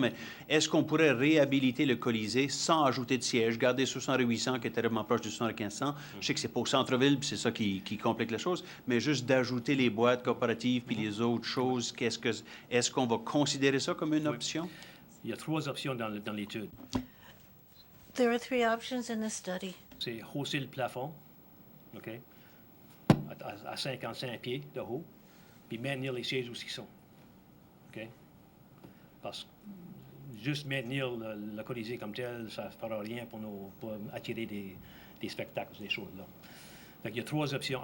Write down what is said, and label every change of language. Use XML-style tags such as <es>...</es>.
<fr>Mais est-ce qu'on pourrait réhabiliter le Colisée sans ajouter de sièges, garder 6800, qui est terriblement proche du 7500? Je sais que c'est pas au centre-ville, puis c'est ça qui complique la chose, mais juste d'ajouter les boîtes corporatives puis les autres choses. Est-ce qu'on va considérer ça comme une option? Il y a 3 options dans l'étude.</fr> <en>There are 3 options in the study.</en> <fr>C'est hausser le plafond, OK, à 55 pieds de haut, puis maintenir les sièges où ils sont, OK? Parce que juste maintenir le Colisée comme tel, ça ne fera rien pour attirer des spectacles, des choses là. Fait qu'il y a 3 options.</fr>